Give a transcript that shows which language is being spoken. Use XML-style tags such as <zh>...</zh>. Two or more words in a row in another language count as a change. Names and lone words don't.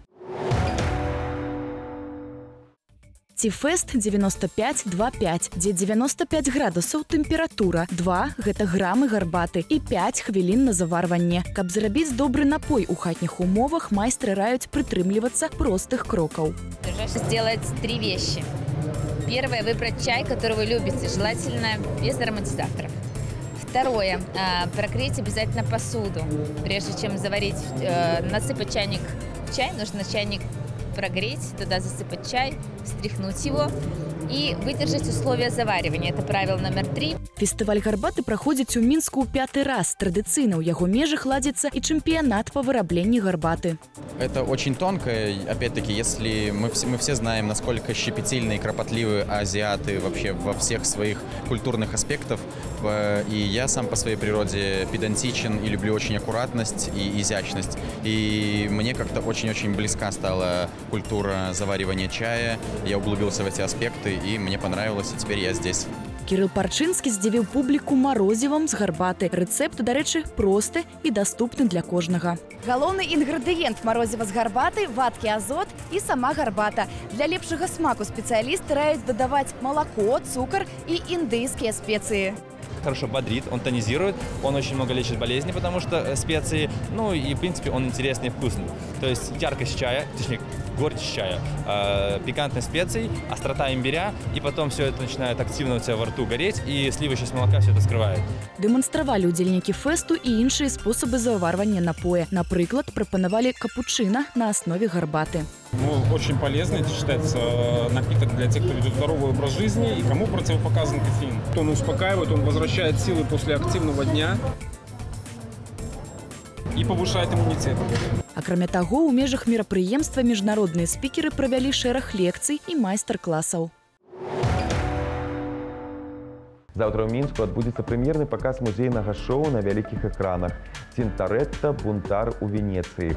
<be>Ті-фест 95-2-5, дзе 95 градусаў тэмпература, 2 – гэта грамы гарбаты і 5 хвілін на заварванне. Каб зрабіць добры напой у хатніх умовах, майстры раюць прытрымлівацца простых крокаў.</be> <ru>Сделать 3 вещи. Первое – выбрать чай, который вы любите, желательно без ароматизаторов. Второе – прогреть обязательно посуду. Прежде чем заварить, насыпать чайник в чай, нужно чайник прогреть, туда засыпать чай, встряхнуть его и выдержать условия заваривания. Это правило номер 3.</ru> <be>Фестываль гарбаты праходзіць у Мінску ў 5-й раз. Традыцыйна ў яго межах ладзіцца і чэмпіянат па вырабленні гарбаты.</be> <ru>Это очень тонко. Опять-таки, если мы все знаем, насколько щепетильны и кропотливы азиаты вообще во всех своих культурных аспектах. И я сам по своей природе педантичен и люблю очень аккуратность и изящность. И мне как-то очень-очень близка стала культура заваривания чая. Я углубился в эти аспекты, и мне понравилось, и теперь я здесь.</ru> <be>Кірыл Парчынскі здзівіў публіку марозівам з гарбаты. Рэцэпт, дарэчы, просты і даступны для кожнага. Галоўны інгрэдыент марозіва з гарбаты – вадкі азот і сама гарбата. Для лепшага смаку спецыялісты раюць дадаваць малако, цукар і індыйскія спецыі.</be> <ru>Хорошо бодрит, он тонизирует, он очень много лечит болезни, потому что специи, ну и в принципе он интересный и вкусный. То есть яркость чая, точнее горечь чая, пикантность специй, острота имбиря, и потом все это начинает активно у тебя во рту гореть, и сливочность молока все это скрывает.</ru> <be>Дэманстравалі ўдзельнікі фэсту і іншыя спосабы заварвання напоя. Напрыклад, прапанавалі капучино</be> <ru>на основе</ru> <be>гарбаты.</be> <ru>Ну, очень полезно, это считается напиток для тех, кто ведет здоровый образ жизни и кому противопоказан кофеин. Он успокаивает, он возвращает силы после активного дня и повышает иммунитет.</ru> <be>Акрамя таго, у межах мерапрыемства міжнародныя спікеры правялі шэраг лекцый і майстар-класаў. Заўтра ў Мінску адбудзецца прэм'ерны паказ музейнага шоу на вялікіх экранах «Тинторетто. Бунтар у Венецыі».</be>